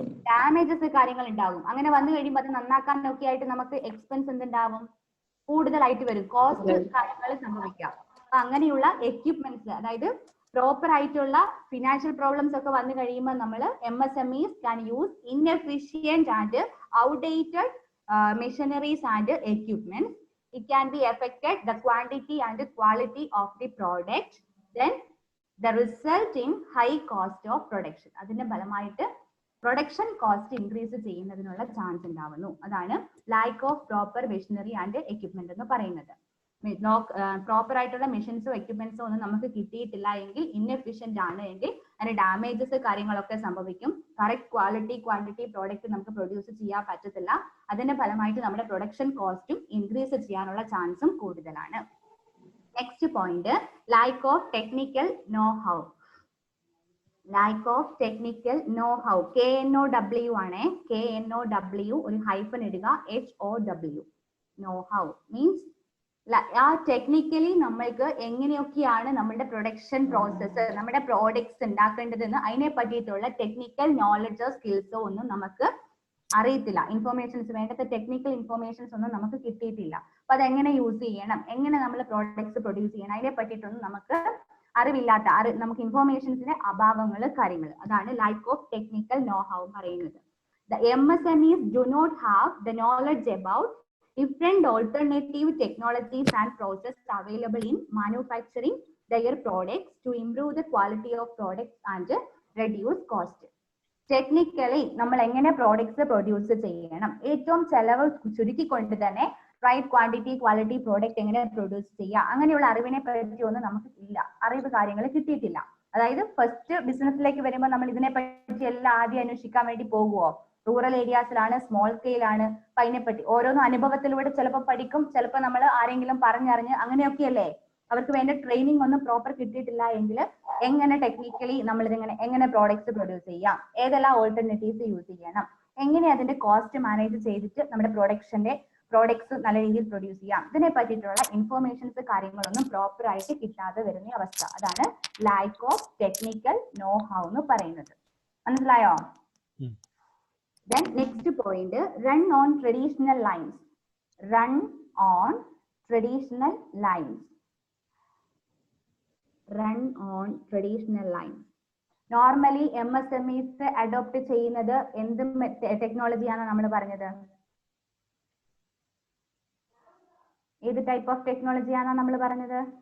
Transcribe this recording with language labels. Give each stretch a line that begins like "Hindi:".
Malayalam: Damages കാര്യങ്ങൾ ഉണ്ടാവും. അങ്ങനെ വന്നു കഴിയുമ്പോൾ അത് നന്നാക്കാനൊക്കെ ആയിട്ട് നമുക്ക് എക്സ്പെൻസ് എന്തുണ്ടാവും? കൂടുതലായിട്ട് വരും. കോസ്റ്റ് കാര്യങ്ങൾ സംഭവിക്കാം. അപ്പൊ അങ്ങനെയുള്ള എക്യുപ്മെന്റ്സ്, അതായത് പ്രോപ്പർ ആയിട്ടുള്ള ഫിനാൻഷ്യൽ പ്രോബ്ലംസ് ഒക്കെ വന്നു കഴിയുമ്പോൾ നമ്മൾ
English: MSMEs can use inefficient and outdated machineries and equipment. It can be affected the quantity and quality of the product. Then the result in high cost of production.
Malayalam: അതിന്റെ ഫലമായിട്ട് production cost increase ചെയ്യുന്നതിനുള്ള chance ഉണ്ടാവുന്നു. അതാണ് lack of proper machinery and equipment എന്ന് പറയുന്നത്. Proper ആയിട്ടുള്ള മെഷീൻസോ എക്യുപ്മെന്റ്സോ ഒന്നും നമുക്ക് കിട്ടിയിട്ടില്ല എങ്കിൽ, ഇൻഎഫിഷ്യന്റ് ആണ് എങ്കിൽ അതിന് ഡാമേജസ് കാര്യങ്ങളൊക്കെ സംഭവിക്കും. കറക്റ്റ് ക്വാളിറ്റി ക്വാണ്ടിറ്റി പ്രോഡക്റ്റ് നമുക്ക് പ്രൊഡ്യൂസ് ചെയ്യാൻ പറ്റത്തില്ല. അതിന്റെ ഫലമായിട്ട് നമ്മുടെ പ്രൊഡക്ഷൻ കോസ്റ്റും ഇൻക്രീസ് ചെയ്യാനുള്ള ചാൻസും കൂടുതലാണ്.
English: Next point, lack of technical know-how. lack of technical know-how.
Malayalam: KNOW ആണ്. KNOW ഒരു ഹൈഫൻ ഇടുക, HOW.
English: know-how means
Malayalam: ആ ടെക്നിക്കലി നമ്മൾക്ക് എങ്ങനെയൊക്കെയാണ് നമ്മുടെ പ്രൊഡക്ഷൻ പ്രോസസ്സ്, നമ്മുടെ പ്രോഡക്ട്സ് ഉണ്ടാക്കേണ്ടതെന്ന് അതിനെ പറ്റിയിട്ടുള്ള ടെക്നിക്കൽ നോളജോ സ്കിൽസോ ഒന്നും നമുക്ക് അറിയത്തില്ല. ഇൻഫോർമേഷൻസ്, വേണ്ടത്തെ ടെക്നിക്കൽ ഇൻഫോർമേഷൻസ് ഒന്നും നമുക്ക് കിട്ടിയിട്ടില്ല. അപ്പൊ അതെങ്ങനെ യൂസ് ചെയ്യണം, എങ്ങനെ നമ്മൾ പ്രോഡക്ട്സ് പ്രൊഡ്യൂസ് ചെയ്യണം, അതിനെ പറ്റിയിട്ടൊന്നും നമുക്ക് അറിവില്ലാത്ത, നമുക്ക് ഇൻഫോർമേഷൻസിന്റെ അഭാവങ്ങൾ കാര്യങ്ങൾ, അതാണ്
English: lack of technical know-how
Malayalam: പറയുന്നത്.
English: The MSMEs do not have the knowledge about different alternative technologies and processes available in manufacturing their products to improve the quality of products and reduce cost.
Malayalam: Technically നമ്മൾ എങ്ങനെ products produce ചെയ്യണം, ഏറ്റവും ചെലവ് ചുരുക്കിക്കൊണ്ട് തന്നെ right quantity quality product എങ്ങനെ produce ചെയ്യുക, അങ്ങനെയുള്ള അറിവിനെ പറ്റിയൊന്നും നമുക്ക് ഇല്ല, അറിവ് കാര്യങ്ങൾ കിട്ടിയിട്ടില്ല. അതായത് ഫസ്റ്റ് ബിസിനസ്സിലേക്ക് വരുമ്പോൾ നമ്മൾ ഇതിനെ പറ്റി എല്ലാം ആദ്യം അന്വേഷിക്കാൻ വേണ്ടി പോകുമോ? റൂറൽ ഏരിയാസിലാണ്, സ്മോൾ സ്കെയിലാണ്, അപ്പൊ അതിനെപ്പറ്റി ഓരോന്നും അനുഭവത്തിലൂടെ ചിലപ്പോൾ പഠിക്കും, ചിലപ്പോൾ നമ്മൾ ആരെങ്കിലും പറഞ്ഞറിഞ്ഞ് അങ്ങനെയൊക്കെയല്ലേ. അവർക്ക് വേണ്ട ട്രെയിനിങ് ഒന്നും പ്രോപ്പർ കിട്ടിയിട്ടില്ല എങ്കിൽ എങ്ങനെ ടെക്നിക്കലി നമ്മൾ ഇതിങ്ങനെ എങ്ങനെ പ്രോഡക്ട്സ് പ്രൊഡ്യൂസ് ചെയ്യാം, ഏതെല്ലാം ഓൾട്ടർനേറ്റീവ്സ് യൂസ് ചെയ്യണം, എങ്ങനെ അതിന്റെ കോസ്റ്റ് മാനേജ് ചെയ്തിട്ട് നമ്മുടെ പ്രോഡക്ട്സ് നല്ല രീതിയിൽ പ്രൊഡ്യൂസ് ചെയ്യാം, ഇതിനെ പറ്റിയിട്ടുള്ള ഇൻഫോർമേഷൻസ് കാര്യങ്ങളൊന്നും പ്രോപ്പർ ആയിട്ട് കിട്ടാതെ വരുന്ന അവസ്ഥ. അതാണ്
English: lack of technical know-how
Malayalam: എന്ന് പറയുന്നത്. മനസ്സിലായോ?
English: Then next point, run on traditional lines. Run on traditional lines. Run on traditional lines.
Malayalam: Normally MSMEs adopt ചെയ്യുന്നത് എന്ത് ടെക്നോളജിയാണ് നമ്മൾ പറഞ്ഞത്? ഏത് ടൈപ്പ് ഓഫ് ടെക്നോളജിയാണ് നമ്മൾ പറഞ്ഞത്?